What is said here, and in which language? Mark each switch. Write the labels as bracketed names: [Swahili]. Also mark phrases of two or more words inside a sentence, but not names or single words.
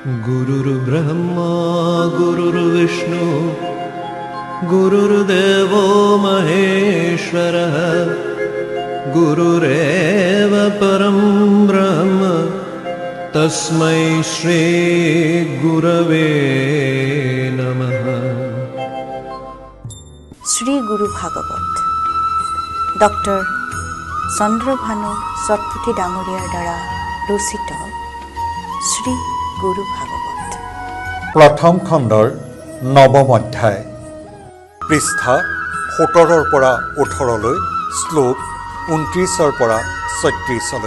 [Sanskrit] गुरुर्ब्रह्मा गुरुर्विष्णु गुरुर्देवो महेश्वरः गुरुरेव परं ब्रह्म तस्मै श्री गुरवे नमः। [Assamese] শ্রী গুরু ভাগৱত ডক্টৰ চন্দ্ৰভানু চটপুটি ডাঙৰীয়াৰ দ্বাৰা ৰচিত শ্ৰী গুৰু ভাগৱত প্ৰথম খণ্ডৰ নৱম অধ্যায়, পৃষ্ঠা 17 পৰা 18লৈ, শ্লোক 29 পৰা 36লৈ।